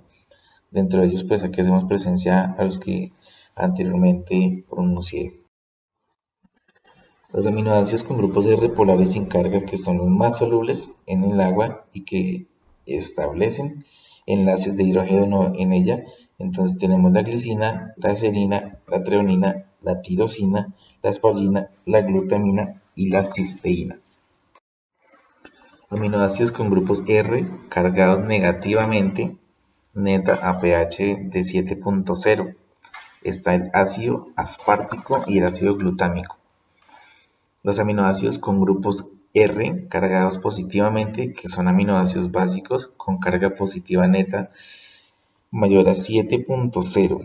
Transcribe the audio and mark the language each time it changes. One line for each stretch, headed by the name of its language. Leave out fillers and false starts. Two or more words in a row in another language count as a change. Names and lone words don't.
Spanish: Dentro de ellos, pues aquí hacemos presencia a los que anteriormente pronuncié. Los aminoácidos con grupos R polares sin carga, que son los más solubles en el agua y que establecen enlaces de hidrógeno en ella. Entonces tenemos la glicina, la serina, la treonina, la tirosina, la aspargina, la glutamina y la cisteína. Aminoácidos con grupos R cargados negativamente, neta a pH de 7.0. Está el ácido aspartico y el ácido glutámico. Los aminoácidos con grupos R cargados positivamente, que son aminoácidos básicos con carga positiva neta mayor a 7.0.